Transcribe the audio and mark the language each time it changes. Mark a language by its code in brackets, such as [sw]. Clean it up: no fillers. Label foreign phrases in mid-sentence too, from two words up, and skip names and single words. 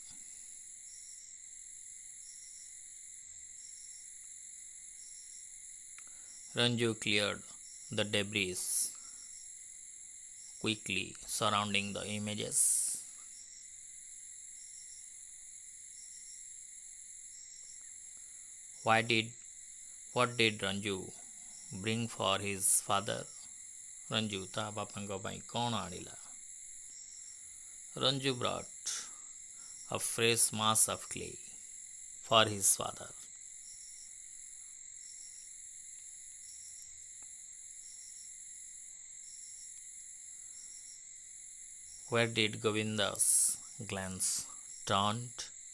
[en] Ranju cleared the debris quickly surrounding the images. What did Ranju bring for his father? [or] Ranju ତା ବାପାଙ୍କୁ ପାଇଁ କଣ ଆଣିଲା? [en] Ranju brought a fresh mass of clay for his father. Where did Govinda's glance turned?